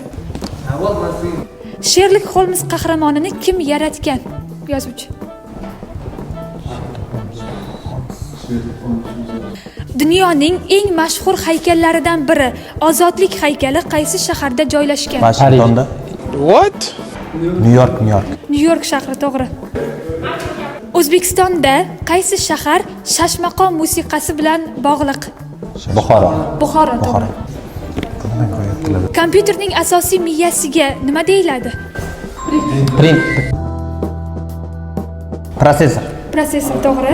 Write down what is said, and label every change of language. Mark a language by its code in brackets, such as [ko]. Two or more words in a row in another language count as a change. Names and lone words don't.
[uz] Sherlok Holmes qahramonini kim yaratgan? Yozuvchi. Dunyoning eng mashhur haykallaridan biri, Ozodlik haykali qaysi shaharda joylashgan? Washingtonda. [en] What? New York. [uz] New York shahri to'g'ri. O'zbekistonda qaysi shahar shashmaqom musiqasi bilan bog'liq? Buxoro. Buxoro to'g'ri. Kompyuterning asosiy miyasiga nima deyiladi? Prosessor to'g'ri.